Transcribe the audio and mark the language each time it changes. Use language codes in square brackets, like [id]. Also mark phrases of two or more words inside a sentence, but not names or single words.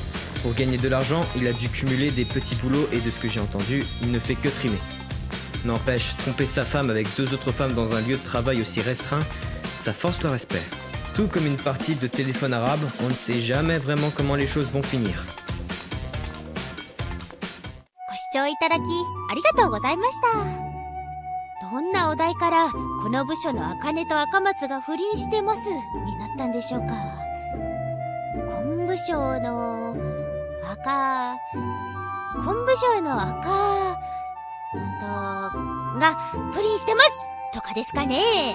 [fr] Pour gagner de l'argent, il a dû cumuler des petits boulots et de ce que j'ai entendu, il ne fait que trimer. N'empêche, tromper sa femme avec 2 autres femmes dans un lieu de travail aussi restreint, ça force le respect. Tout comme une partie de téléphone arabe, on ne sait jamais vraiment comment les choses vont finir. [ja] ご視聴いただきありがとうございました。どんなお題からこの部署の茜と赤松が不倫してますになったんでしょうか。本部省のが不倫してますとかですかね。